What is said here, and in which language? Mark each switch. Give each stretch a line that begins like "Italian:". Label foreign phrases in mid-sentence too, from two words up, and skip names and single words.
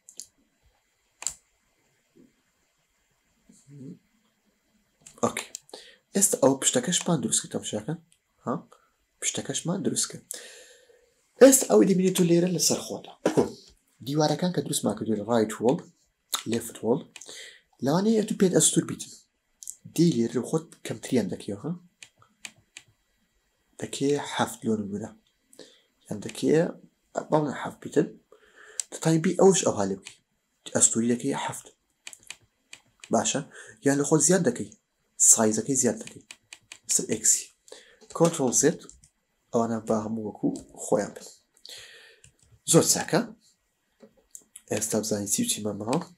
Central Kurdish: ئۆکێ ئێستا ئەو پشتەکەشمان دروستکە تەماشاکە ها پشتەکەشمان دروستکە ئێستا ئەوەی دەبینێت و لێرە لەسەر خۆتە دیوارەکان کە دروستمان کردووە
English: right wall left wall
Central Kurdish: لەوانەیە تو پێت ئەستور بیتن دی لێرە خۆت کەمتریان دەکەیەوە ها دەکێ حەفت لۆ نمونە یان دەکێ باڵە حەفت بیتن تایبی ئەوش ئەو هەڵێ بکەی ئەستوری دەکەی حەفت باشە یان لە خۆت زیاد دەکەی سایزەکەی زیاد دەکەی سەر ئێکسی کۆنترۆل زێت ئەوانە با هەموو وەکو خۆیان بن زۆر چاکە ئێستا بزانین چی و چیمەمەوە